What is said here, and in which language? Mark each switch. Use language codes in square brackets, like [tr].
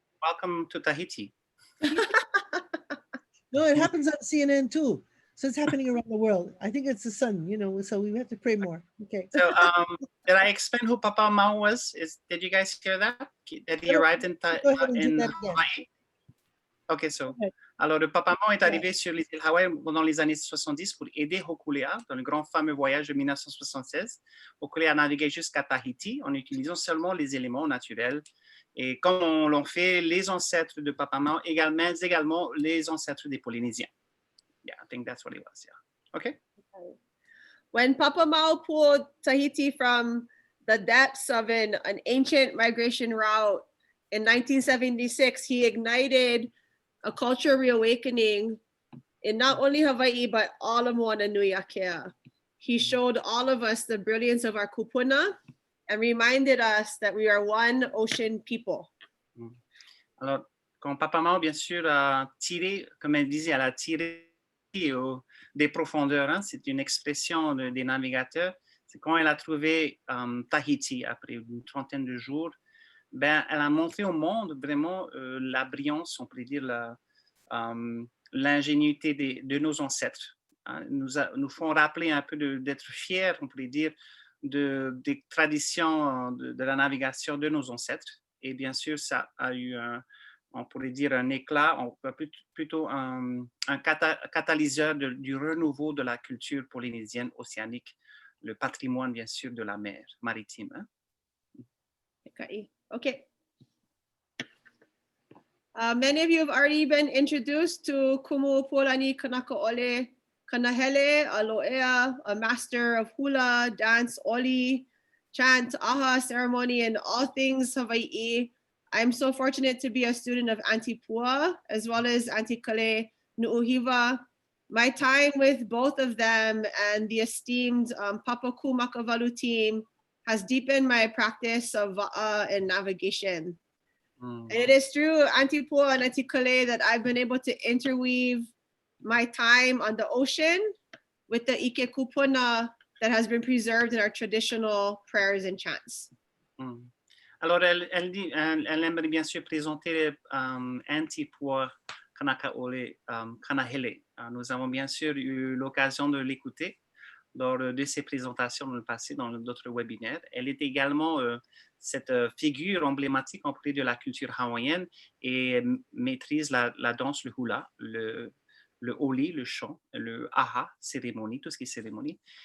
[en] Welcome to Tahiti. No, it happens on CNN too. So it's happening around the world. I think it's the sun, you know, so we have to pray more. Okay. So did I explain who Papa Mao was? Did you guys hear that? That he arrived in Go ahead and do that again. Hawaii? Okay, so. Okay. [fr] Alors, le Papa Mao est arrivé sur les îles Hawaï pendant les années 70 pour aider Hokulea dans le grand fameux voyage de 1976. Hokulea a navigué jusqu'à Tahiti en utilisant seulement les éléments naturels. Et comme on l'ont fait les ancêtres de Papa Mao, également les ancêtres des Polynésiens. [en] Yeah, I think that's what it was. Yeah. Okay. When Papa Mao pulled Tahiti from the depths of an ancient migration route in 1976, he ignited a cultural reawakening in not only Hawaii, but all of Moana Nui Akea. He showed all of us the brilliance of our kupuna and reminded us that we are one ocean people. [fr] Alors, quand Papa Mao, bien sûr, a tiré, comme elle disait, elle a tiré des profondeurs, hein, c'est une expression des navigateurs, c'est quand elle a trouvé Tahiti après une trentaine de jours, ben, elle a montré au monde vraiment la brillance, on pourrait dire l'ingénuité de nos ancêtres. Hein, nous font rappeler un peu d'être fiers, on pourrait dire, des traditions de la navigation de nos ancêtres. Et bien sûr, ça a eu on pourrait dire un éclat, plutôt un catalyseur du renouveau de la culture polynésienne océanique, le patrimoine bien sûr de la mer maritime. Hein? [en] Okay. Many of you have already been introduced to Kumu Pualani Kanakaole Kanahele Aloea, a master of hula, dance, oli, chant, aha ceremony, and all things Hawaiʻi. I'm so fortunate to be a student of ATUA as well as Antikale Nu'uhiwa. My time with both of them and the esteemed Papaku Makavalu team has deepened my practice of va'a and navigation. And it is through Antipua and Antikale that I've been able to interweave my time on the ocean with the Ike Kupuna that has been preserved in our traditional prayers and chants. [fr] Alors, elle aimerait bien sûr présenter Antipua Kanakaole Kanahele. Nous avons bien sûr eu l'occasion de l'écouter lors de ses présentations dans le passé, dans d'autres webinaires. Elle est également cette figure emblématique en plus de la culture hawaïenne et maîtrise la danse, le hula, le oli, le chant, le aha, cérémonie, tout ce qui est cérémonie.